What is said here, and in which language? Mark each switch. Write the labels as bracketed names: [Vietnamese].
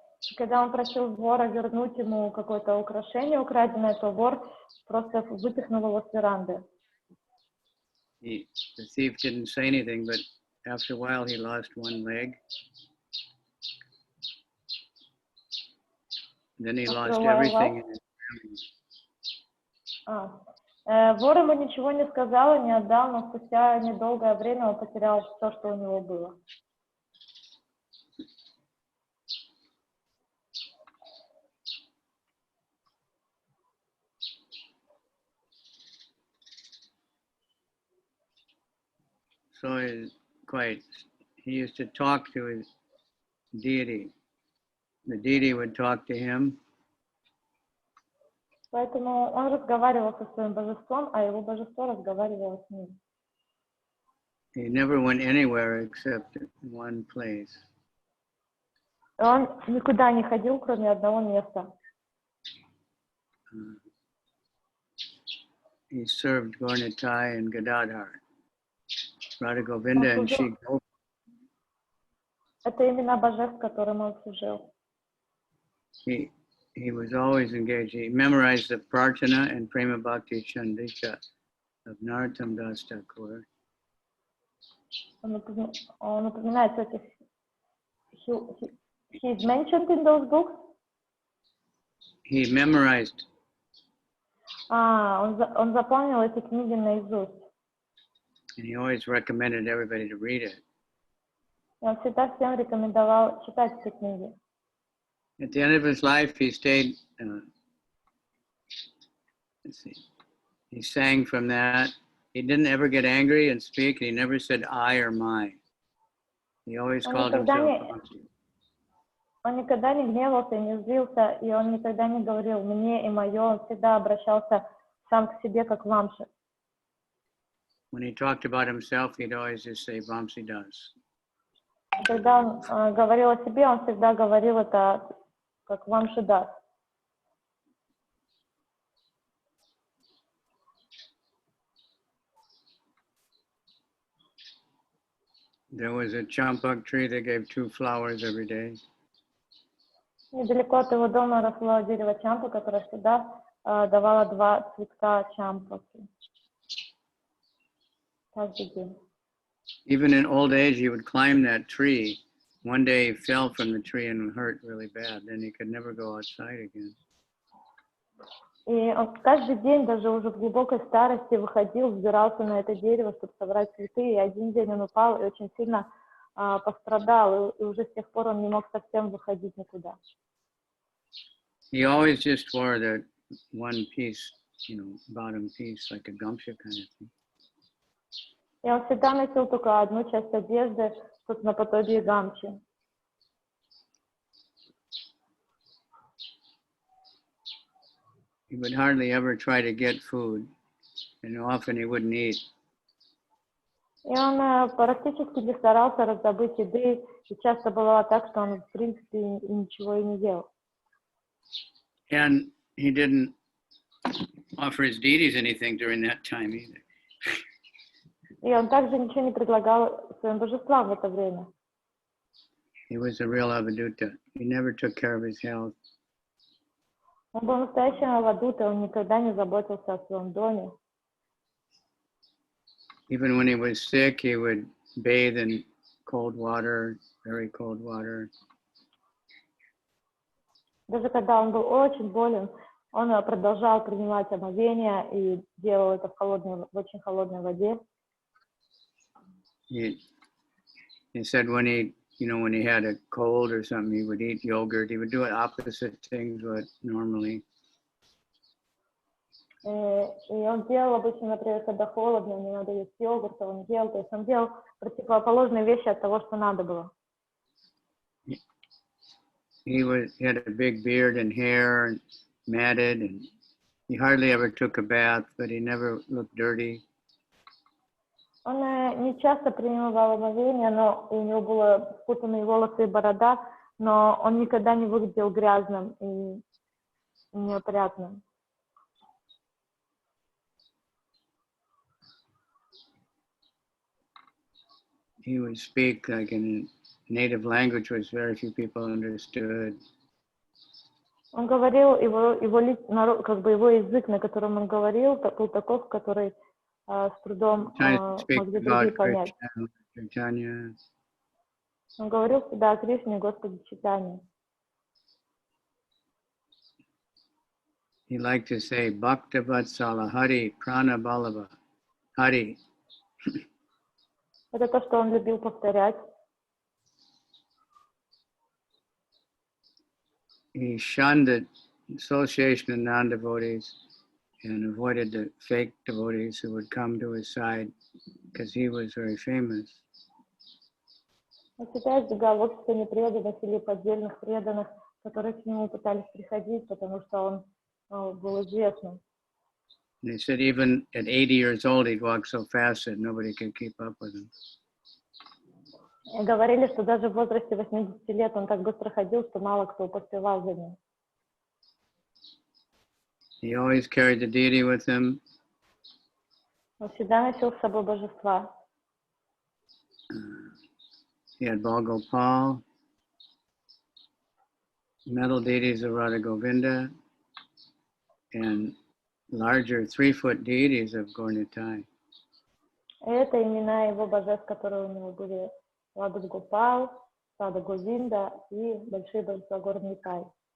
[Russian] И когда он просил вора вернуть ему какое-то украшение украденное, то вор просто выпихнул его с веранды. [English] The thief didn't say anything, but after a while he lost one leg. Then he lost everything in his family. [Russian] Вор ему ничего не сказал и не отдал, но спустя недолгое время он потерял все, что у него было. [English] So he used to talk to his deity. The deity would talk to him. [Russian] Поэтому он разговаривал со своим божеством, а его божество разговаривало с ним. [English] He never went anywhere except one place. [Russian] Он никуда не ходил, кроме одного места. [English] He served Gaurnitai and Gadadhar. Radha Govinda and Shri Gopa. [Russian] Это имена божеств, которым он служил. [English] He was always engaged. He memorized the Prarthana and Prema Bhakti Chandika of Narottam Das Thakur. [Russian] Он упоминается этих. [English] He's mentioned in those books. He memorized. [Russian] Он запомнил эти книги наизусть. [English] And he always recommended everybody to read it. [Russian] И он всегда всем рекомендовал читать эти книги. [English] At the end of his life, he stayed. Let's see. He sang from that. He didn't ever get angry and speak. He never said I or my. He always called himself. [Russian] Он никогда не гневался и не злился, и он никогда не говорил мне и мое. Он всегда обращался сам к себе, как Вамши. [English] When he talked about himself, he'd always just say Vamsi Das. [Russian] Когда он говорил о себе, он всегда говорил это как Вамши Das. [English] There was a champak tree that gave 2 flowers every day. [Russian] Недалеко от его дома росло дерево чампа, которое всегда давало 2 цветка чампаки. Каждый день. [English] Even in old age, he would climb that tree. One day he fell from the tree and hurt really bad. Then he could never go outside again. [Russian] И он каждый день, даже уже в глубокой старости, выходил, взбирался на это дерево, чтобы собрать цветы. И один день он упал и очень сильно пострадал. И уже с тех пор он не мог совсем выходить никуда. [English] He always just wore the one piece, bottom piece, like a gamsha kind of thing. [Russian] И он всегда носил только одну часть одежды, что-то наподобие гамчи. [English] He would hardly ever try to get food, and often he wouldn't eat. [Russian] И он практически не старался раздобыть еды, и часто бывало так, что он, в принципе, ничего и не ел. [English] And he didn't offer his deities anything during that time either. [Russian] И он также ничего не предлагал своим божествам в это время. [English] He was a real avadutta. He never took care of his health. [Russian] Он был настоящим авадутой, он никогда не заботился о своем доме. [English] Even when he was sick, he would bathe in cold water, very cold water. [Russian] Даже когда он был очень болен, он продолжал принимать омовение и делал это в очень холодной воде. [English] He said when he had a cold or something, he would eat yogurt. He would do opposite things what normally. [Russian] И он делал обычно, например, когда холодно, не надо есть йогурт, он делал, то есть он делал противоположные вещи от того, что надо было. [English] He had a big beard and hair and matted, and he hardly ever took a bath, but he never looked dirty. [Russian] Он не часто принимал омовение, но у него были спутанные волосы и борода, но он никогда не выглядел грязным и неопрятным. [English] He would speak like in native language, which very few people understood. [Russian] Он говорил, его язык, на котором он говорил, был таков, который с трудом могли другие понять. [English] Chaitanya. [Russian] Он говорил всегда о Кришне, Господе Чайтанье. [English] He liked to say, [Sanskrit] Bhakta Vatsala Hari Prana Balava Hari. [Russian] Это то, что он любил повторять. [English] He shunned the association of non-devotees and avoided the fake devotees who would come to his side because he was very famous. [Russian] Он всегда избегал общества непреданных или поддельных преданных, которые к нему пытались приходить, потому что он был известным. [English] They said even at 80 years old, he'd walk so fast that nobody could keep up with him. [Russian] И говорили, что даже в возрасте 80 лет он так быстро ходил, что мало кто поспевал за ним. [English] He always carried the deity with him. [Russian] Он всегда носил с собой божества. [English] He had Bal Gopal, metal deities of Radha Govinda, and larger 3-foot deities of Gaura-Nitai. [Russian] И это имена его божеств, которые у него были Рада Гопал, Рада Говинда и большие божества Gaura-Nitai.